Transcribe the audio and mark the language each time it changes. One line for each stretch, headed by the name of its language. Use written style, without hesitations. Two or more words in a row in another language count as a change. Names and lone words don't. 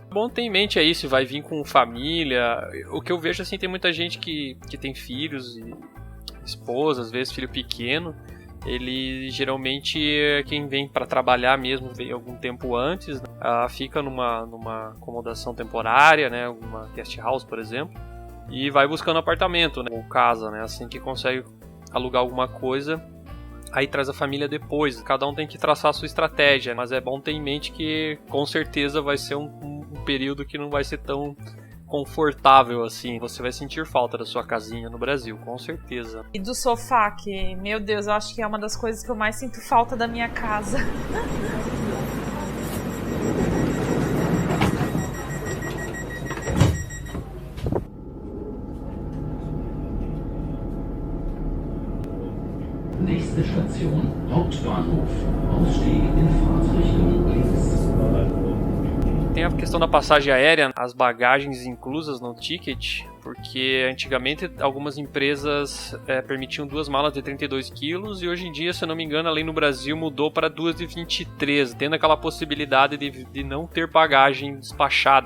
Portuguese: Bom ter em mente aí, se vai vir com família. O que eu vejo, assim, tem muita gente que tem filhos e esposa, às vezes filho pequeno. Ele geralmente, quem vem para trabalhar mesmo, vem algum tempo antes, né? Fica numa acomodação temporária, né? Uma
English: guest house,
Portuguese: por exemplo, e vai buscando apartamento, né? Ou casa, né? Assim que consegue alugar alguma coisa, aí traz a família depois. Cada um tem que traçar a sua estratégia, mas é bom ter em mente que com certeza vai ser um período que não vai ser tão confortável assim. Você vai sentir falta da sua casinha no Brasil, com certeza. E do sofá, que, meu Deus, eu acho que é uma das coisas que eu mais sinto falta da minha casa.
German: Nächste Station, Hauptbahnhof. Ausstieg in Fahrtrichtung links.
Portuguese: Tem a questão da passagem aérea, as bagagens inclusas no ticket, porque antigamente algumas empresas permitiam 2 malas de 32 quilos e hoje em dia, se eu não me engano, a lei no Brasil mudou para 2 de 23, tendo aquela possibilidade de não ter bagagem despachada, né?